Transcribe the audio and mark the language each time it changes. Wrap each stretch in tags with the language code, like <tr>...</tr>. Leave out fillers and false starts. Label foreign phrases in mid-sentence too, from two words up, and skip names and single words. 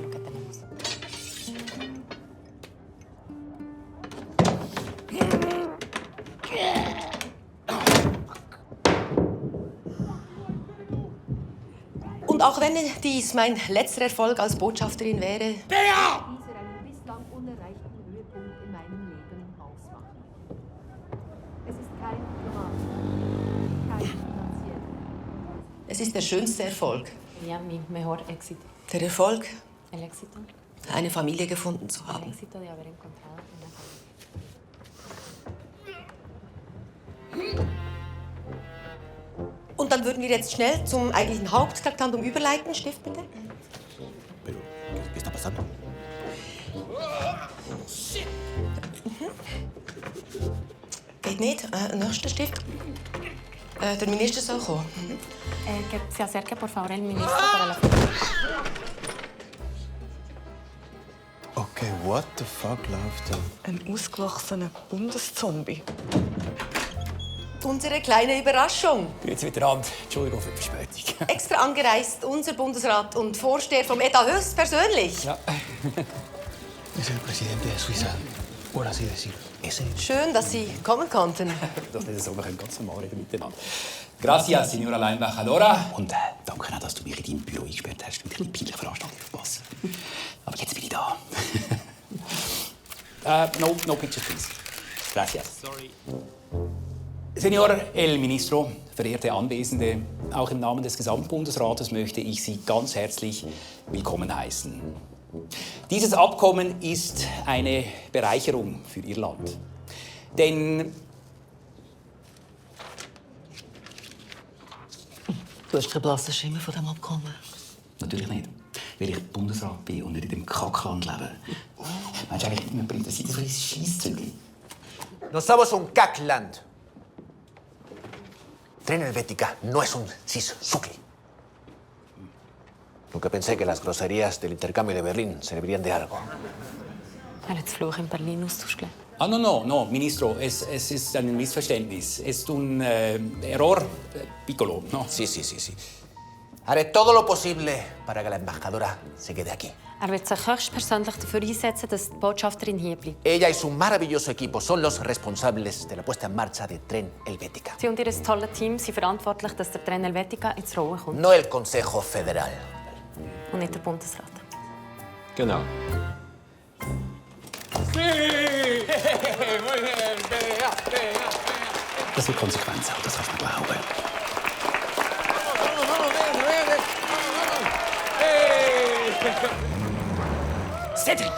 <de>Und auch wenn dies mein letzter Erfolg als Botschafterin wäre, Bea! dieser einen bislang unerreichten Höhepunkt in meinem Leben ausmachen. Es ist kein Diplomat, kein finanzieller. Es ist der schönste Erfolg. Ja,</de> <es>mi mejor éxito.</es> <de>Der Erfolg,</de> <es>El éxito.</es> <de>eine Familie gefunden zu</de> <es>El</es> <de>haben.</de> <es>éxito de haber encontrado una</es> <de>Und dann würden wir jetzt schnell zum eigentlichen Haupttraktandum überleiten. Stift bitte.</de> <es>Pero, ¿qué está pasando?</es> <de>Geht nicht. Nächster Stift. Der Minister soll kommen.</de> <es>Que se acerque, por favor, el ministro para la...</es> <en>Okay, what the fuck</en> <de>läuft da? Ein ausgewachsener Bundeszombie. Unsere kleine Überraschung. Grüezi miteinander. Entschuldigung für die Verspätung. Extra angereist, unser Bundesrat und Vorsteher vom Etat höchstpersönlich. Ja.</de> <es>Es el presidente de Suiza, por así decirlo. Ese.</es> <de>Schön, dass Sie kommen konnten. Das ist so, wir können ganz normal reden miteinander.</de> <es>Gracias, Signora la Embajadora.</es> <de>Und danke auch, dass du mich in deinem Büro eingesperrt hast, damit ich die peinliche Veranstaltung verpasse. Aber jetzt bin ich da.</de> <en>No pictures, please.</en> <es>Gracias. Sorry. Señor el Ministro,</es> <de>verehrte Anwesende, auch im Namen des Gesamtbundesrates möchte ich Sie ganz herzlich willkommen heißen. Dieses Abkommen ist eine Bereicherung für Ihr Land. Denn Du hast keinen blassen Schimmer von diesem Abkommen. natürlich nicht, weil ich Bundesrat bin und nicht in dem Kackland lebe. Meinst du eigentlich, man bringt das in so ein Scheisszeugli?</de> <es>No somos un cackland. Tren Helvética no es un cis-sucli. Nunca pensé que las groserías del intercambio de Berlín servirían de algo.</es> <de>Er hat den Fluch in Berlin ausgeschlagen.</de> <es>Ah, no, Ministro,</es> <de>es ist ein Missverständnis.</de> <es>Es un error piccolo, ¿no? Sí. Haré todo lo posible para que la embajadora se quede aquí.</es> <de>Er wird sich höchstpersönlich dafür einsetzen, dass die Botschafterin hier bleibt.</de> <es>Ella y su maravilloso equipo son los responsables de la puesta en marcha de Tren Helvética.</es> <de>Sie und ihr tolles Team sind verantwortlich, dass der Tren Helvética ins Rollen kommt.</de> <es>No el Consejo Federal.</es> <de>Und nicht der Bundesrat. Genau.</de> <es>Sí. Muy bien, Bea.</es> <de>Das wird Konsequenzen haben, das kannst du mir glauben. Cedric!</de>